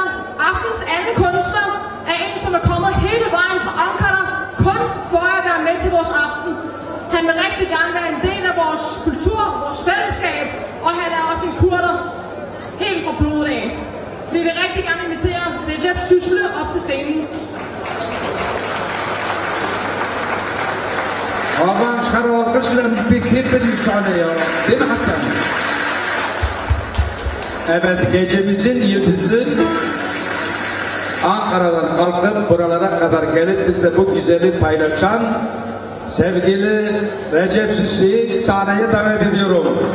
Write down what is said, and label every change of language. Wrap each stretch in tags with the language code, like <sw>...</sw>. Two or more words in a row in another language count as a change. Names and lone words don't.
<da>Aftens anden kunstner er en, som er kommet hele vejen fra Ankara, kun for at være med til vores aften. Han vil rigtig gerne være en del af vores kultur, vores fællesskab, og han er også en kurder, helt fra blodet af. Vi vil rigtig gerne invitere Recep Süslü op til scenen.</da> <tr>Aman çıkar alkışlarımız bekletmediniz sahneye. Değil mi Hasan? Evet, gecemizin yıldızı Ankara'dan kalkıp buralara kadar gelip bizle bu güzeli paylaşan sevgili Recep Süslü'yü sahneye davet ediyorum.</tr>